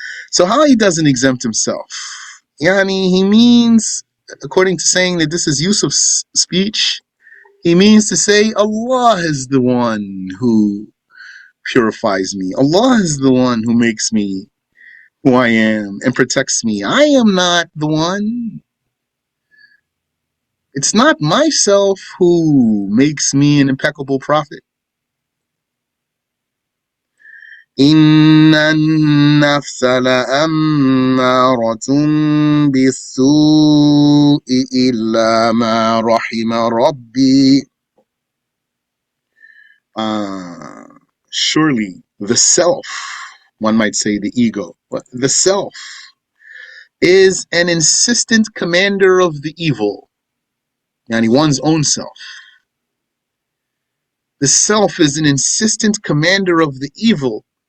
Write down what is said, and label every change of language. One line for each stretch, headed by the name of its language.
English: So how he doesn't exempt himself? Yani, he means, according to saying that this is Yusuf's speech, he means to say Allah is the one who purifies me. Allah is the one who makes me who I am and protects me. I am not the one. It's not myself who makes me an impeccable prophet.
Arabic: إن النفس لأمارة بالسوء إلا ما رحم ربي.
English: Surely the self, one might say the ego, but the self is an insistent commander of the evil, yani one's own self. The self is an insistent commander of the evil.